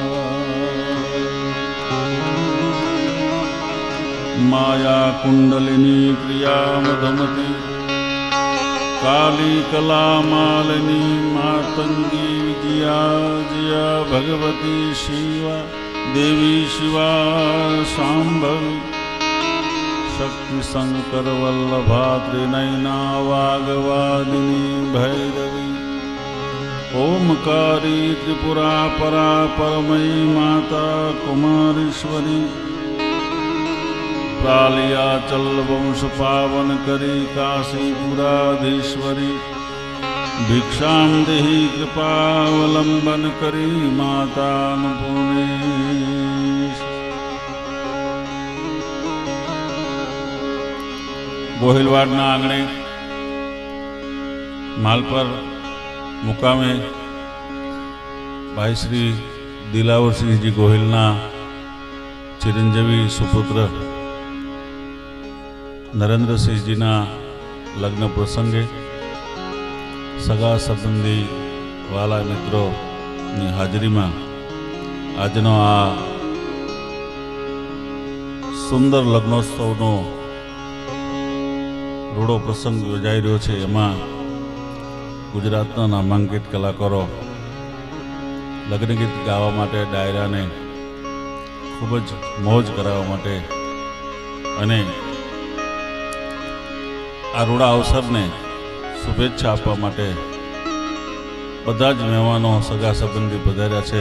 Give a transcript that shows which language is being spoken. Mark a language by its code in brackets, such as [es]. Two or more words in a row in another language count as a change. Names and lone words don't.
[sa] माया कुंडलिनी क्रियामधमति काली कला मालिनी मातंगी विजया जया भगवती शिवा देवी शिवा शांभवी शक्ति शंकर वल्लभा त्रिनयना वागवादिनी भैरवी ओमकारी त्रिपुरा परा परमयी माता कुमारीश्वरी प्रालियाचल वंश पावन करी काशीपुराधीश्वरी भिक्षां देहि कृपावलंबन करी माता अन्नपूर्णेश्वरी। [gu] ગોહિલવાડના આંગણે માલપર મુકામે ભાઈ શ્રી દિલાવર સિંહ જી ગોહિલના ચિરંજીવી સુપુત્ર નરેન્દ્ર સિંહજીના લગ્ન પ્રસંગે સગા સંબંધી વહાલા મિત્રો ની હાજરીમાં આજનો આ સુંદર લગ્નોત્સવનો રૂડો પ્રસંગ યોજાઈ રહ્યો છે। એમાં ગુજરાતના નામાંકિત કલાકારો લગ્ન ગીત ગાવા માટે ડાયરાને ખૂબ જ મોજ કરાવવા માટે અને આ રૂડા અવસરને શુભેચ્છા આપવા માટે બધા જ મહેમાનો સગા સંબંધી પધાર્યા છે।